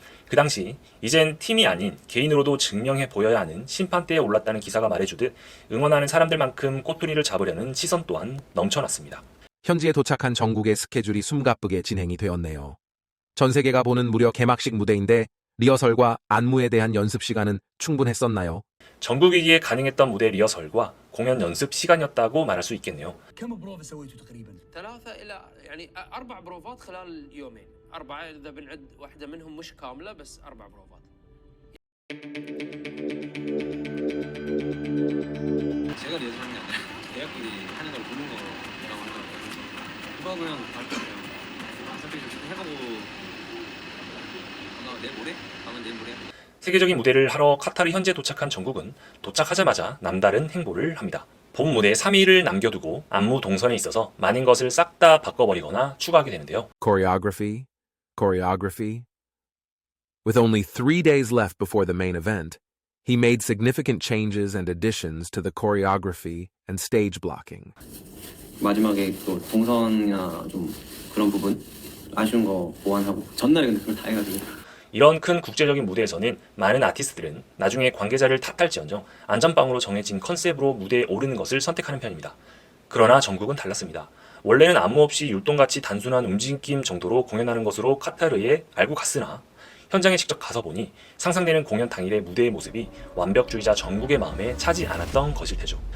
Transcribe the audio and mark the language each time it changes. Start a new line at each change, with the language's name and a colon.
Korean: 그 당시 이젠 팀이 아닌 개인으로도 증명해 보여야 하는 심판대에 올랐다는 기사가 말해주듯 응원하는 사람들만큼 꼬투리를 잡으려는 시선 또한 넘쳐났습니다. 현지에 도착한 정국의 스케줄이 숨가쁘게 진행이 되었네요. 전 세계가 보는 무려 개막식 무대인데 리허설과 안무에 대한 연습 시간은 충분했었나요? 전국이기에 가능했던 무대 리허설과 공연 연습 시간이었다고 말할 수 있겠네요.
Arabic: كم بروفة سويتوا تقريبا؟ 4 بروفات خلال يومين 4 إذا بنعد واحدة منهم مش كاملة بس 4 بروفات
Korean: 제가 예상한 게 아니라 대학들이 하는 걸 보는 거라고 하더라고요. 그거 그냥 발표 그냥 어차피 좀 해보고 아마 내일 모레? 아마 내일 모레. 세계적인 무대를 하러 카타르 현지에 도착한 정국은 도착하자마자 남다른 행보를 합니다. 본 무대에 3일을 남겨두고 안무 동선에 있어서 많은 것을 싹 다 바꿔버리거나 추가하게 되는데요.
English: Choreography. With only 3 days left before the main event, he made significant changes and additions to the choreography and stage blocking.
Korean: 마지막에 또 동선이나 좀 그런 부분 아쉬운 거 보완하고 전날에 근데 그걸 다 해가지고 이런 큰 국제적인 무대에서는 많은 아티스트들은 나중에 관계자를 탓할지언정 안전빵으로 정해진 컨셉으로 무대에 오르는 것을 선택하는 편입니다. 그러나 정국은 달랐습니다. 원래는 안무 없이 율동같이 단순한 움직임 정도로 공연하는 것으로 카타르에 알고 갔으나 현장에 직접 가서 보니 상상되는 공연 당일의 무대의 모습이 완벽주의자 정국의 마음에 차지 않았던 것일 테죠.